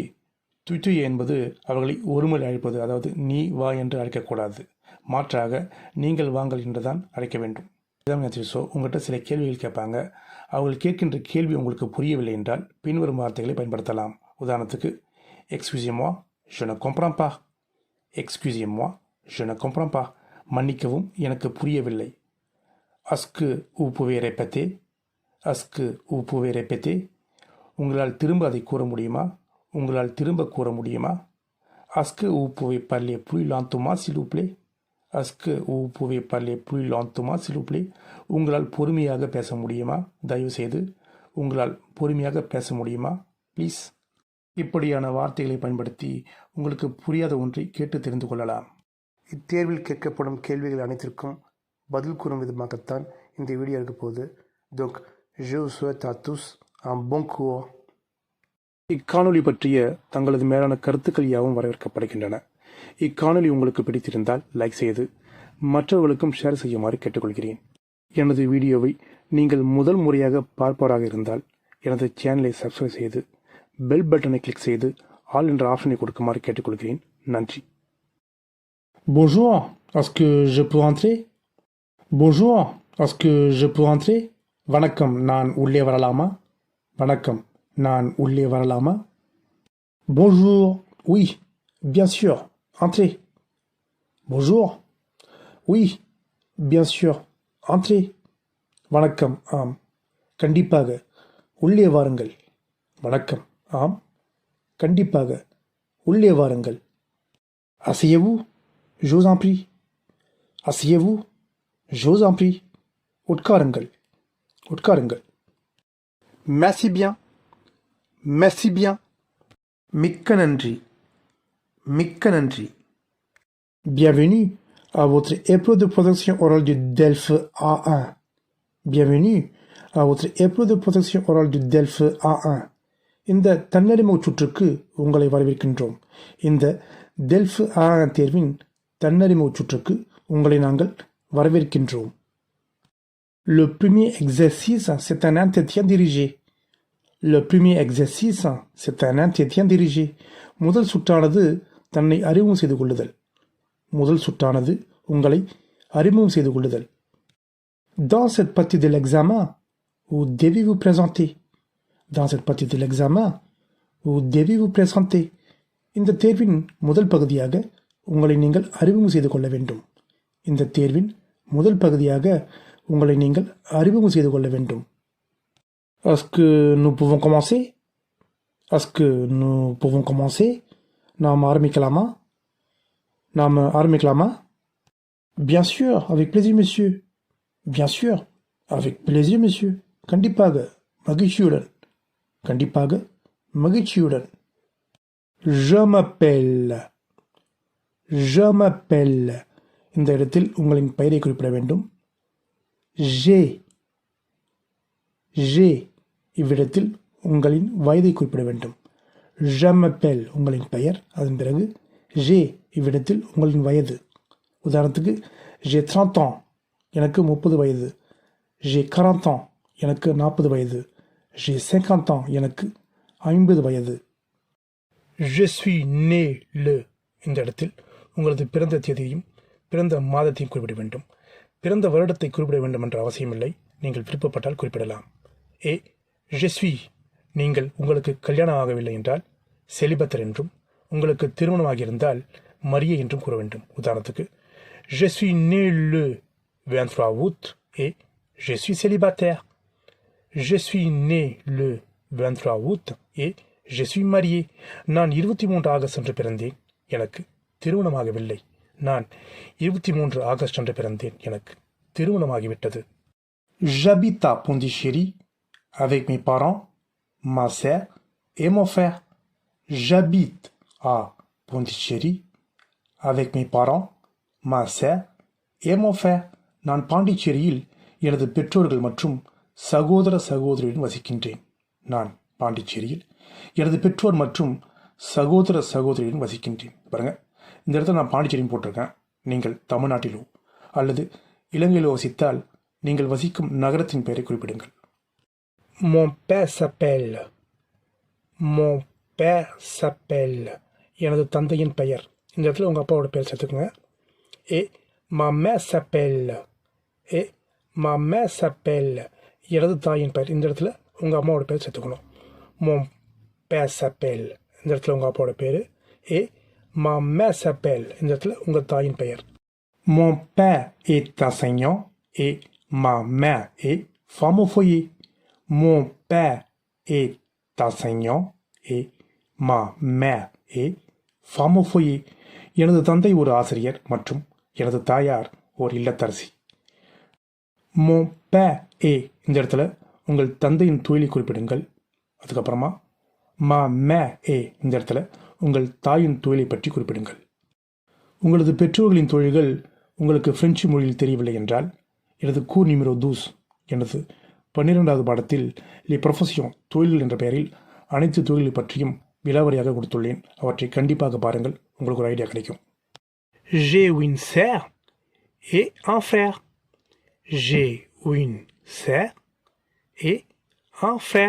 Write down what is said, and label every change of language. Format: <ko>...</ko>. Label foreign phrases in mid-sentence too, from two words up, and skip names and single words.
<ta>ட்விட்டே என்பது அவர்களை ஒருமுறை அழைப்பது, அதாவது நீ வா என்று அழைக்கக்கூடாது. மாற்றாக நீங்கள் வாங்கள் என்று தான் அழைக்க வேண்டும். எக்ஸாமினேட்டர்ஸோ உங்கள்கிட்ட சில கேள்விகள் கேட்பாங்க. அவர்கள் கேட்கின்ற கேள்வி உங்களுக்கு புரியவில்லை என்றால் பின்வரும் வார்த்தைகளை பயன்படுத்தலாம்.</ta> <fr>உதாரணத்துக்கு Excusez-moi je ne comprends pas. Excusez-moi je ne comprends pas.</fr> <ta>மன்னிக்கவும் எனக்கு புரியவில்லை.</ta> <fr>Est-ce que vous pouvez répéter. Est-ce que vous pouvez répéter.</fr> <ta>உங்களால் திரும்ப அதை கூற முடியுமா, உங்களால் திரும்ப கூற முடியுமா.</ta> <fr>Est-ce que vous pouvez parler plus lentement s'il vous plaît. Est-ce que vous pouvez parler plus lentement s'il vous plaît.</fr> <ta>உங்களால் பொறுமையாக பேச முடியுமா, தயவு செய்து உங்களால் பொறுமையாக பேச முடியுமா, ப்ளீஸ். இப்படியான வார்த்தைகளை பயன்படுத்தி உங்களுக்கு புரியாத ஒன்றை கேட்டு தெரிந்து கொள்ளலாம். இத்தேர்வில் கேட்கப்படும் கேள்விகள் அனைத்திற்கும் பதில் கூறும் விதமாகத்தான் இந்த வீடியோ இருக்க போகுது.</ta> <fr>donc je vous souhaite à tous un bon cours.</fr> <ta>இக்காணொலி பற்றிய தங்களது மேலான கருத்துக்கள் யாவும் வரவேற்கப்படுகின்றன. இக்காணொலி உங்களுக்கு பிடித்திருந்தால் லைக் செய்து மற்றவர்களுக்கும் ஷேர் செய்யுமாறு கேட்டுக்கொள்கிறேன். எனது வீடியோவை நீங்கள் முதல் முறையாக பார்ப்பவராக இருந்தால் எனது</ta> <en>channel subscribe</en> <ta>செய்து</ta> <en>bell button</en> <ta>கிளிக் செய்து ஆல் என்ற ஆப்ஷனை கொடுக்குமாறு கேட்டுக்கொள்கிறேன். நன்றி.</ta> <fr>Bonjour, est-ce que je peux entrer? Bonjour, est-ce que je peux entrer?</fr> <ta>வணக்கம், நான் உள்ளே வரலாமா? வணக்கம், நான் உள்ளே வரலாமா?</ta> <fr>Bonjour, oui, bien sûr, entrez. Bonjour, oui, bien sûr, entrez.</fr> <ta>வணக்கம், ஆம், கண்டிப்பாக உள்ளே வாருங்கள். வணக்கம், ஆம், கண்டிப்பாக உள்ளே வாருங்கள்.</ta> <fr>Asseyez-vous, je vous en prie. Asseyez-vous, je vous en prie.</fr> <ta>உட்காருங்கள், உட்காருங்கள்.</ta> <fr>Merci bien, merci bien.</fr> <ta>மிக்க நன்றி, மிக்க நன்றி.</ta> <fr>Bienvenue à votre épreuve de projection orale du DELF A1. Bienvenue à votre épreuve de protection orale du DELF A1.</fr> <ta>இந்த தன்னறிமுக சுற்றுக்கு உங்களை வரவேற்கின்றோம். இந்த DELF A1 தேர்வின் தன்னறிமுக சுற்றுக்கு உங்களை நாங்கள் வரவேற்கின்றோம்.</ta> <fr>Le premier exercice, c'est un entretien dirigé. Le premier exercice, c'est un entretien dirigé.</fr> <ta>முதல் சுற்றானது தன்னை அறிமுகம் செய்து கொள்ளுதல். முதல் சுற்றானது உங்களை அறிமுகம் செய்து கொள்ளுதல்.</ta> <fr>Dans cette partie de l'examen, vous devez vous présenter. Dans cette partie de l'examen, vous devez vous présenter.</fr> <ta>இந்த தேர்வின் முதல் பகுதியாக உங்களை நீங்கள் அறிமுகம் செய்து கொள்ள வேண்டும். இந்த தேர்வின் முதல் பகுதியாக உங்களை நீங்கள் அறிமுகம் செய்து கொள்ள வேண்டும்.</ta> <fr>Est-ce que nous pouvons commencer? Est-ce que nous pouvons commencer?</fr> <ta>நாம் ஆரம்பிக்கலாமா?</ta> <fr>Bien sûr, avec plaisir, monsieur. Bien sûr, avec plaisir, monsieur.</fr> <ta>கண்டிப்பாக மகிழ்ச்சியுடன்.</ta> <fr>Je m'appelle.</fr> <ta>இந்த இடத்தில் உங்களின் பெயரை குறிப்பிட வேண்டும்.</ta> <fr>J'ai.</fr> <ta>இவ்விடத்தில் உங்களின் வயதை குறிப்பிட வேண்டும்.</ta> <fr>Je m'appelle</fr> <ta>உங்களின் பெயர், அதன் பிறகு</ta> <fr>j'ai</fr> <ta>இவ்விடத்தில் உங்களின் வயது.</ta> <fr>உதாரணத்துக்கு j'ai 30 ans,</fr> <ta>எனக்கு 30 வயது.</ta> <fr>j'ai 40 ans,</fr> <ta>எனக்கு 40 வயது.</ta> <fr>j'ai 50 ans,</fr> <ta>எனக்கு 50 வயது.</ta> <fr>Je suis né le.</fr> <ta>இந்த இடத்தில் உங்களது பிறந்த தேதியையும் பிறந்த மாதத்தையும் குறிப்பிட வேண்டும். பிறந்த வருடத்தை குறிப்பிட வேண்டும் என்ற அவசியமில்லை. நீங்கள் விருப்பப்பட்டால் குறிப்பிடலாம்.</ta> <fr>je suis.</fr> <ta>நீங்கள் உங்களுக்கு கல்யாணம் ஆகவில்லை என்றால் செலிபத்தர் என்றும், உங்களுக்கு திருமணமாகியிருந்தால் மரியே என்றும் கூற வேண்டும்.</ta> <fr>உதாரணத்துக்கு je suis né le 23 août et je suis célibataire. Je suis né le 23 août et je suis marié.</fr> <ta>நான் 23 ஆகஸ்ட் அன்று பிறந்தேன், எனக்கு திருமணமாகவில்லை. நான் 23 ஆகஸ்ட் அன்று பிறந்தேன், எனக்கு திருமணமாகிவிட்டது.</ta> <fr>J'habite à Pondichéry avec mes parents, ma sœur et mon frère. J'habite à Pondichéry avec mes parents, ma sœur et mon frère.</fr> <ta>நான் பாண்டிச்சேரியில் எனது பெற்றோர்கள் மற்றும் சகோதர சகோதரியுடன் வசிக்கின்றேன். நான் பாண்டிச்சேரியில் எனது பெற்றோர் மற்றும் சகோதர சகோதரியுடன் வசிக்கின்றேன். பாருங்க, இந்த இடத்துல நான் பாண்டிச்சேரியும் போட்டிருக்கேன். நீங்கள் தமிழ்நாட்டிலோ அல்லது இலங்கையிலோ வசித்தால் நீங்கள் வசிக்கும் நகரத்தின் பெயரை குறிப்பிடுங்கள்.</ta> <fr>Mon père s'appelle.</fr> <ta>எனது தந்தையின் பெயர். இந்த இடத்துல உங்கள் அப்பாவோட பெயர் சேர்த்துக்கோங்க.</ta> <fr>ma mère s'appelle.</fr> <ta>எனது தாயின் பெயர். இந்த இடத்துல உங்கள் அம்மாவோட பெயர் சேர்த்துக்கணும்.</ta> <fr>mon père s'appelle.</fr> <ta>இந்த இடத்துல உங்கள் அப்பாவோட பேர்.</ta> <fr>ma mère s'appelle.</fr> <ta>இந்த இடத்துல உங்கள் தாயின் பெயர்.</ta> <fr>Mon père est enseignant et ma mère est femme au foyer. Mon père est enseignant et ma mère est femme au foyer.</fr> <ta>எனது தந்தை ஒரு ஆசிரியர் மற்றும் எனது தாயார் ஒரு இல்லத்தரசி.</ta> <fr>Mon père est.</fr> <ta>இந்த இடத்துல உங்கள் தந்தையின் தொழிலை குறிப்பிடுங்கள்.</ta> <fr>அதுக்கப்புறமா ma mère est.</fr> <ta>இந்த இடத்துல உங்கள் தாயின் தொழிலை பற்றி குறிப்பிடுங்கள். உங்களது பெற்றோர்களின் தொழில்கள் உங்களுக்கு பிரெஞ்சு மொழியில் தெரியவில்லை என்றால் எனது</ta> <fr>cours numéro 12</fr> <ta>எனது 12வது பாடத்தில்</ta> <fr>les professions</fr> <ta>தொழில்கள் என்ற பெயரில் அனைத்து தொழில்களை பற்றியும் விலாவரியாக கொடுத்துள்ளேன். அவற்றை கண்டிப்பாக பாருங்கள், உங்களுக்கு ஒரு ஐடியா கிடைக்கும்.</ta> <fr>J'ai une sœur et un frère. J'ai une sœur et un frère.</fr>